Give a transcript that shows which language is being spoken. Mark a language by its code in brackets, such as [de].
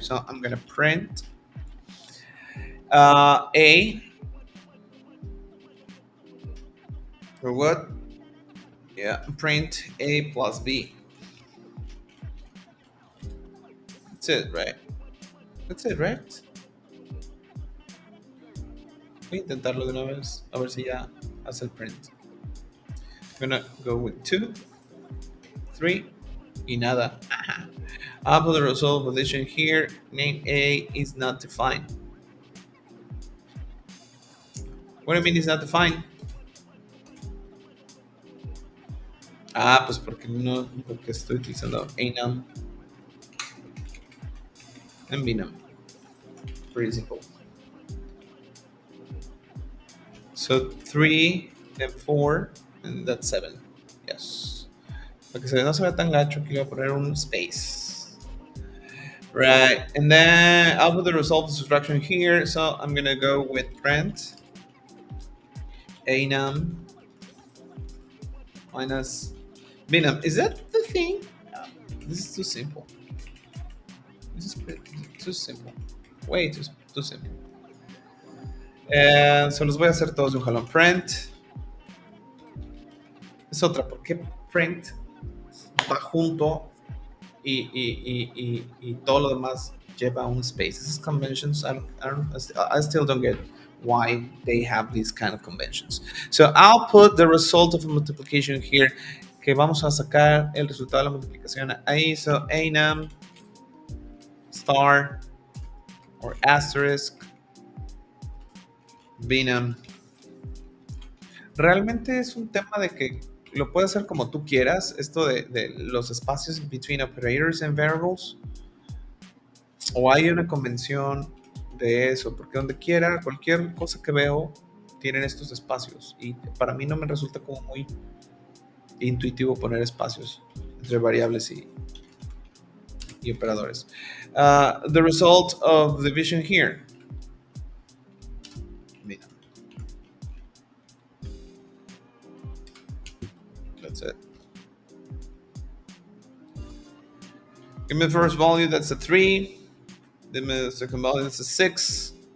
[en] So I'm gonna print a for what? Yeah, print a plus b. That's it, right? That's it, right? [es] Voy a intentarlo de una vez, a ver si ya hace el print. [en] I'm gonna go with 2, 3, [es] y nada. [en] I'll put the result position here. Name A is not defined. What do you mean is not defined? [es] Pues porque estoy utilizando enum and binum. [en] Pretty simple. So 3, then 4, and that's 7. Yes. [es] Para que no se vea tan gacho, que voy a poner un space. [en] Right, and then I'll put the result instruction here. So I'm gonna go with print enum minus binum. Is that the thing? This is too simple. This is too simple. Way too simple. [es] Se los voy a hacer todos de un jalón. Print. Es otra, porque print va junto y todo lo demás lleva un space. [en] These conventions, I still don't get why they have these kind of conventions. So I'll put the result of a multiplication here, [es] que vamos a sacar el resultado de la multiplicación ahí. [en] So enum star or asterisk binum. [es] Realmente es un tema de que lo puedes hacer como tú quieras, esto de los espacios [en] between operators and variables, [es] o hay una convención de eso, porque donde quiera, cualquier cosa que veo, tienen estos espacios, y para mí no me resulta como muy intuitivo poner espacios entre variables y operadores. [en] The result of division here. [es] Mira. [en] That's it. Give me the first value, that's a 3. Give me the second value, that's a 6.